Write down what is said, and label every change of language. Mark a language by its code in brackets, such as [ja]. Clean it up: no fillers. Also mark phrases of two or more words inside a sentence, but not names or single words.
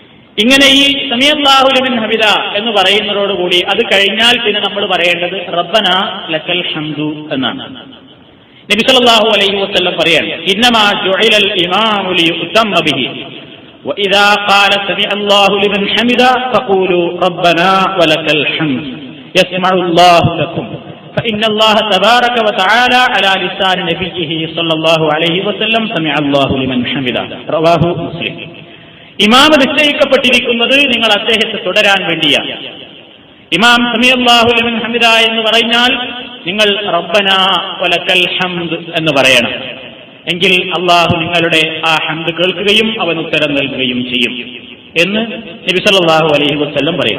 [ml] ഇങ്ങനെ ഈ [ar] سمع الله لمن حمده [ml] എന്ന് പറയുന്നതോടുകൂടി അത് കഴിഞ്ഞാൽ പിന്നെ നമ്മൾ പറയേണ്ടത് [ar] ربنا لك الحمد [ml] എന്നാണ്. [ar] നബി صلى الله عليه وسلم പറയാണ്, إنما جعل الإمام ليؤتم به وإذا قال سمع الله لمن حمده فقولوا ربنا ولك الحمد يسمع الله لكم فإن الله تبارك وتعالى على لسان نبيه صلى الله عليه وسلم سمع الله لمن حمده رواه مسلم. [ml] ഇമാം നിശ്ചയിക്കപ്പെട്ടിരിക്കുന്നത് നിങ്ങൾ അദ്ദേഹത്തെ തുടരാൻ വേണ്ടിയാണ്. ഇമാം [ar] سمع الله لمن حمده [ml] എന്ന് പറഞ്ഞാൽ നിങ്ങൾ [ar] ربنا ولك الحمد [ml] എന്ന് പറയണം. എങ്കിൽ അള്ളാഹു നിങ്ങളുടെ ആ ഹംദ് കേൾക്കുകയും അവൻ ഉത്തരം നൽകുകയും ചെയ്യും എന്ന് നബി [ar] صلى الله عليه وسلم [ml] പറയുന്നു.